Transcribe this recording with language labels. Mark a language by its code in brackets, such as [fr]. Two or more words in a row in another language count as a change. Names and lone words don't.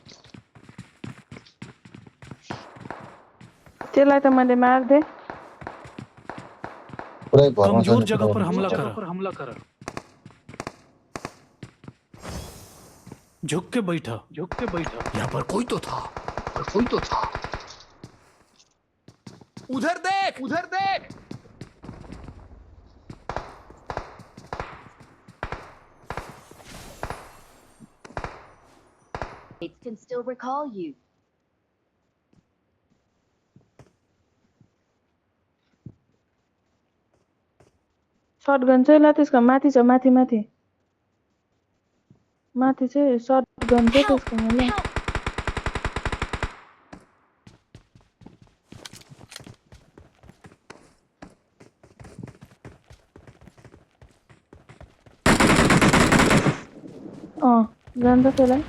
[ne] त्यसलाई त मैले मार्दे। पूरा एक घरमा कमजोर छ [hi] जगह पर [ne] नि [hi] हमला कर। झुक के बैठा। यहाँ पर कोई तो था। उधर देख। [en] It can still recall you. [ne] शटगन चाहिँ ल त्यसको माथि छ माथि चाहिँ शटगन चाहिँ त्यसकोमा ल। जान्छ त्यसलाई।